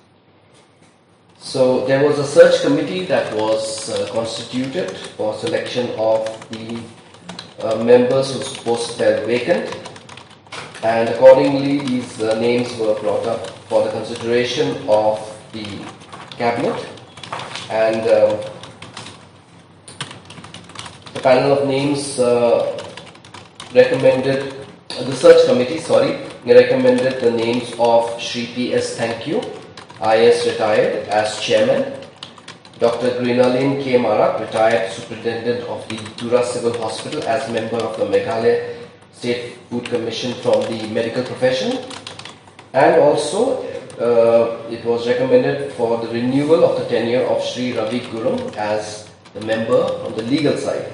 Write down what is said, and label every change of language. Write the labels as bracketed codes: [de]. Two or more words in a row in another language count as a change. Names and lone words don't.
[en] So there was a search committee that was constituted for selection of the members whose posts fell vacant, and accordingly these names were brought up for the consideration of the cabinet, and the panel of names recommended, the search committee recommended the names of Shri PS Thankyu, IS retired, as chairman, Dr. Greenalin K. Marak, retired superintendent of the Tura Civil Hospital, as member of the Meghalaya State Food Commission from the medical profession, and also it was recommended for the renewal of the tenure of Shri Ravi Gurum as the member on the legal side.